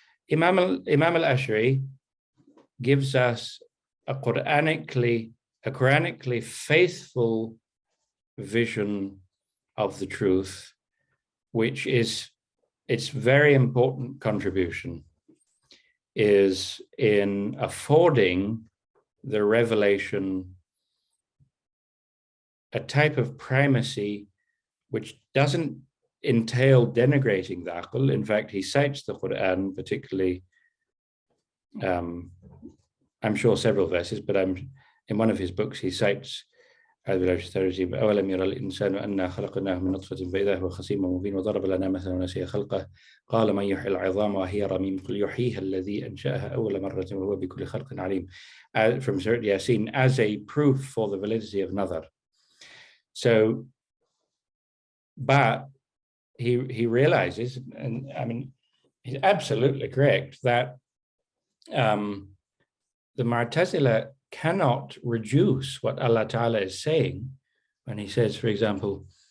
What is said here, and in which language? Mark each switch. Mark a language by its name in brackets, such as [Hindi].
[English] Imam al-Ash'ari gives us a Quranically faithful vision of the truth, which is its very important contribution is in affording the revelation a type of primacy which doesn't entail denigrating the aql. In fact, he cites [Arabic] the Quran, particularly, I'm sure several verses, but in one of his books, he cites أولم يرى الإنسان أنا خلقناه من نطفة فإذا هو خصيم مبين وضرب لنا مثلا ونسي خلقه قال من يحيي العظام وهي رميم قل يحييها الذي أنشأها أول مرة وهو بكل خلق عليم, [English] from Surah Yasin, as a proof for the validity of Nazar. So, but he realizes, and I mean, he's absolutely correct, that the Mu'tazila cannot reduce what Allah Ta'ala is saying when he says, for example,